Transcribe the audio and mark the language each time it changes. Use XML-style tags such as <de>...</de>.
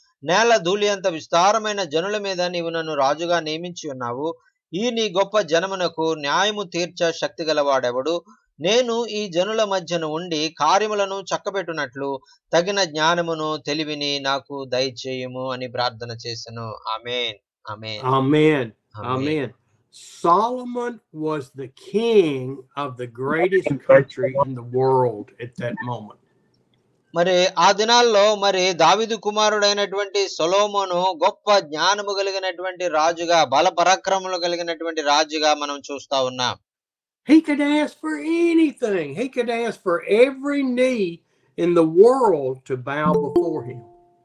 <te>నేల ధూళి అంత విస్తారమైన జనుల మీద నీవు నన్ను రాజుగా నియమించి ఉన్నావు. ఈ నీ గొప్ప జనమునకు న్యాయము తీర్చ శక్తి గలవాడెవడు? నేను ఈ జనుల మధ్యను ఉండి కార్యములను చక్కబెట్టునట్లు తగిన జ్ఞానమును తెలివిని నాకు దయచేయము అని ప్రార్థన చేసెను. ఆమేన్. ఆమేన్.</te> <en>Amen. Amen. Solomon was the king of the greatest country in the world at that moment.</en> <te>మరి ఆ దినాల్లో మరి దావీదు కుమారుడైనటువంటి సొలొమోను గొప్ప జ్ఞానము కలిగినటువంటి రాజుగా, బల పరాక్రమములు కలిగినటువంటి రాజుగా మనం చూస్తా ఉన్నాం.</te> <en>He could ask for anything. He could ask for every knee in the world to bow before him.</en>